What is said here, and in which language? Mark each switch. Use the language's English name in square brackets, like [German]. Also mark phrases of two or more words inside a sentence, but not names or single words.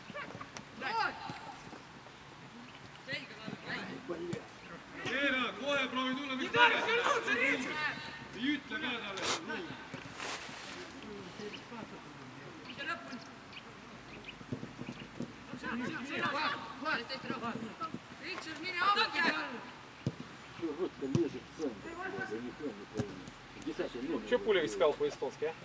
[Estonian] Eera, kohe proovi tulla, mis teha. Ei ütle ka talle. [Russian] Вот-то лежит в центре. Что Пулерец сказал по-эстонски, а?